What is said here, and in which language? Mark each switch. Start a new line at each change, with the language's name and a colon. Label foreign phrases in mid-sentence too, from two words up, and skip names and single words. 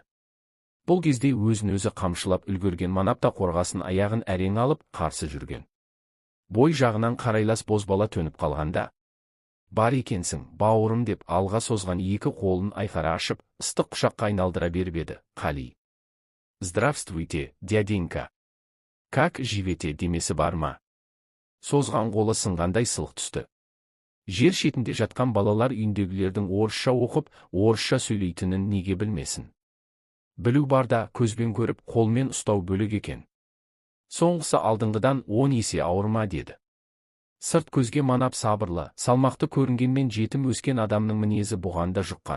Kazakh: Бұл кезде өзін-өзі қамшылап үлгерген Манап та қорғасын аяғын әрең алып, қарсы жүрген. Бой жағынан қарайлас бозбала төніп қалғанда, бар екенсің, бауырым деп алға созған екі қолын айқара ашып, ыстық құшаққа айналдыра беріп еді. Қали.
Russian: Здравствуйте, дяденька. Как живете
Kazakh: демесі бар ма? Созған қолы сынғандай сылық түсті. Жер шетінде жатқан балалар үйіндегілердің орысша оқып, орысша сөйлейтінін неге білмесін. Білу барда көзбен көріп, қолмен ұстау бөлек екен. Соңғысы алдыңғыдан 10 есе ауырма деді. Сырт көзге Манап сабырлы, салмақты көрінгенмен жетім өскен адамның мінезі бұған да жұққан.